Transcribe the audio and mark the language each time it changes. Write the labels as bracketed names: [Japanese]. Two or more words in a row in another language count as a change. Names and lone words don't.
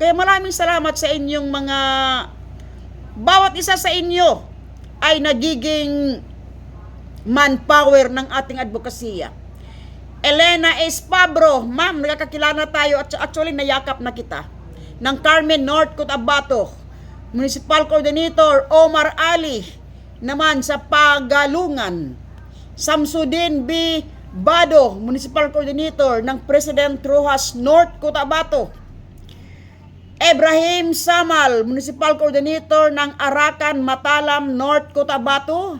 [Filipino] Kaya maraming salamat sa inyong mga, bawat isa sa inyo ay nagiging manpower ng ating advokasya. Elena Espabro, ma'am, nagkakilala tayo at actually nayakap na kita. Ng Carmen North Cotabato, [English] Municipal Coordinator [Filipino] Omar Ali, naman sa Pagalungan. Samsudin B. Bado, [English] Municipal Coordinator [Filipino] ng President Rojas North Cotabato. Ibrahim Samal, [English] Municipal Coordinator [Filipino] ng Arakan Matalam North Cotabato.